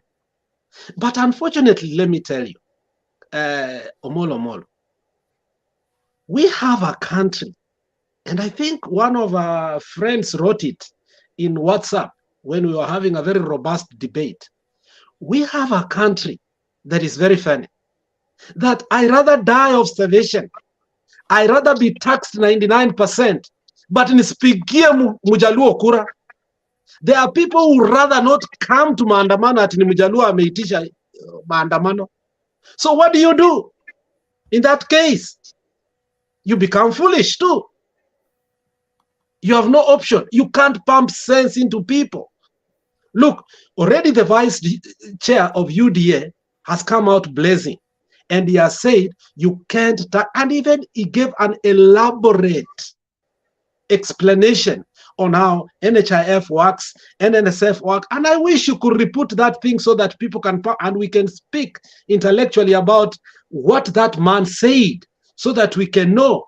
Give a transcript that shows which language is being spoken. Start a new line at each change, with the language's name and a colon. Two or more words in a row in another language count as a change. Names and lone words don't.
English: But unfortunately, let me tell you, Omolo, we have a country, and I think one of our friends wrote it in WhatsApp when we were having a very robust debate. We have a country that is very funny, that I rather die of starvation, I rather be taxed 99%, but
Swahili: nisipigie Mujaluo kura.
English: There are people who rather not come to maandamano
Swahili: ati ni Mujaluo ameitisha maandamano.
English: So what do? In that case, you become foolish too. You have no option. You can't pump sense into people. Look, already the vice chair of UDA has come out blazing, and he has said you can't, and even he gave an elaborate explanation on how NHIF works, NSSF works, and I wish you could reput that thing so that people can, and we can speak intellectually about what that man said, so that we can know.